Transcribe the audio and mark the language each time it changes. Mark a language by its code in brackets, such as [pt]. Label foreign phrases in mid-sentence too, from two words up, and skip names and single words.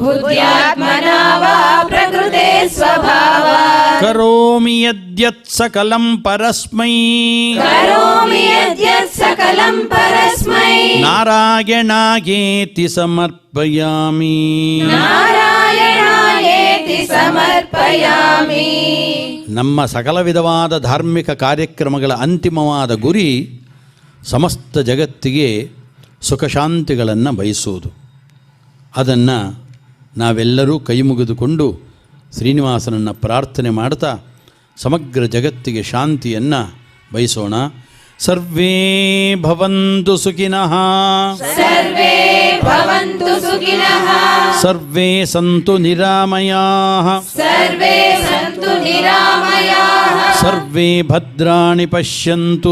[sa] बुद्ध्यात्मना वा प्रकृते स्वभावात् ಕರೋಮಿ ಯದ್ಯತ್ ಸಕಲಂ ಪರಸ್ಮೈ करोमि यद्यत् सकलं परस्मै ನಾರಾಯಣಾಯೇತಿ ಸಮರ್ಪಯಾಮಿ. नारायणायेति समर्पयामि. [kn] ನಮ್ಮ ಸಕಲ ವಿಧವಾದ ಧಾರ್ಮಿಕ ಕಾರ್ಯಕ್ರಮಗಳ ಅಂತಿಮವಾದ ಗುರಿ ಸಮಸ್ತ ಜಗತ್ತಿಗೆ ಸುಖಶಾಂತಿಗಳನ್ನು ಬಯಸುವುದು. ಅದನ್ನು ನಾವೆಲ್ಲರೂ ಕೈ ಮುಗಿದುಕೊಂಡು ಶ್ರೀನಿವಾಸನನ್ನು ಪ್ರಾರ್ಥನೆ ಮಾಡ್ತಾ ಸಮಗ್ರ ಜಗತ್ತಿಗೆ ಶಾಂತಿಯನ್ನು ಬಯಸೋಣ. [sa] ಸರ್ವೇ ಭವಂತು ಸುಖಿನಃ, सर्वे भवन्तु सुखिनः, ಸರ್ವೇ ಸಂತು ನಿರಾಮಯಾಃ, सर्वे सन्तु निरामयाः, ಸರ್ವೇ ಭದ್ರಾಣಿ ಪಶ್ಯಂತು,